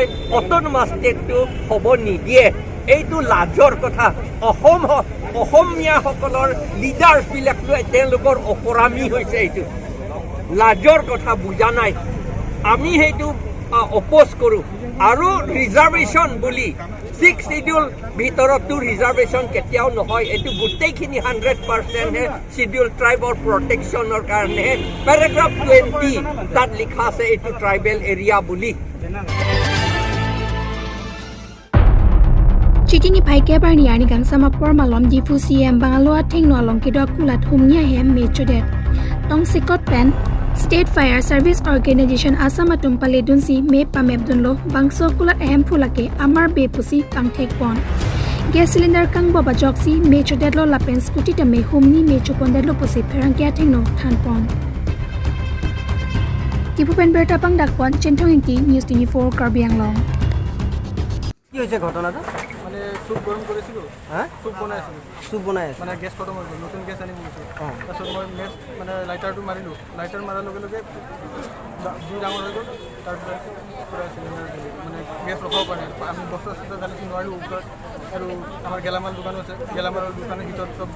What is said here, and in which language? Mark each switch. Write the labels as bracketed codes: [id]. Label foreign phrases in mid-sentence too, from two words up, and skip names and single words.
[as] অট'নমাছ ষ্টেটটো হ'ব নিদিয়ে এইটো লাজৰ কথা অসমীয়াসকলৰ লিডাৰ্ছবিলাকটো তেওঁলোকৰ অপৰামী হৈছে এইটো লাজৰ কথা বুজা নাই আমি সেইটো অপোজ কৰোঁ আৰু ৰিজাৰ্ভেশ্যন বুলি 6 শিডিউল ভিতৰতো ৰিজাৰ্ভেশ্যন কেতিয়াও নহয় এইটো গোটেইখিনি 100% শিডিউল ট্ৰাইবৰ প্ৰটেকশ্যনৰ কাৰণে পেৰাগ্ৰাফ 20 তাত লিখা আছে এইটো [en] tribal area [as] বুলি [mjw] Chitini Paike Barni Ani Gangsama Pormalom Difu CM Bangaloa Tengno Alongkido Kulat Humnia Hem Mechodet Tong Sikot Pen [en] State Fire Service Organization [mjw] Asama Tumpale Dunsi Me Pamebdunlo Bangso Kulat Hem Pulake Amar Be Pusi Pangtek Pon [en] Gas cylinder [mjw] Kang Baba Joksi Mechodet Lo Lapen Scooty Tame Humni Mechopondelo Pusi Perangkia Tengno Tanpon Tipu Pen Berta Pang Dakpon Chentong Inti News 24 Karbiang Long [as] কি হৈছে ঘটনাটো মানে চুপ গৰম কৰিছিলোঁ চুপ বনাই আছিলোঁ মানে গেছ খতম হৈ গ'ল নতুন গেছ আনি গৈছোঁ তাৰপিছত মই মেচ মানে লাইটাৰটো মাৰিলোঁ লাইটাৰ মাৰাৰ লগে লগে জুই ডাঙৰ হৈ গ'ল তাৰপিছত পূৰা চিলিণ্ডাৰ মানে গেছ ৰখাব পৰা নাই আমি বস্তা চস্তা ঢালিছোঁ নোৱাৰিলোঁ ওপৰত আৰু আমাৰ গেলামাল দোকানো আছে গেলামালৰ দোকানৰ ভিতৰত চব